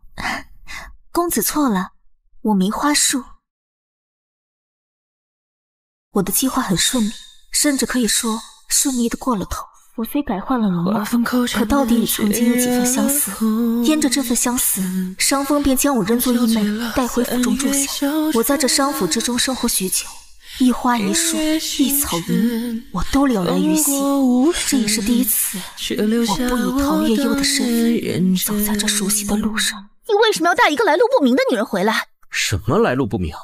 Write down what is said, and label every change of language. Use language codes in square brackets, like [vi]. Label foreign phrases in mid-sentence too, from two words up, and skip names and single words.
[zh] 公子錯了，我名花樹。我的計劃很順利，甚至可以說順利的過了頭。我雖改換了容貌，可到底裡曾經有幾分相似。因着這份相似，商風便將我認作義妹，帶回府中住下。我在這商府之中生活許久，一花一樹，一草一木，我都了然於心。這也是第一次，我不以陶月幽的身份走在這熟悉的路上。你為什麼要帶一個來路不明的女人回來？什麼來路不明？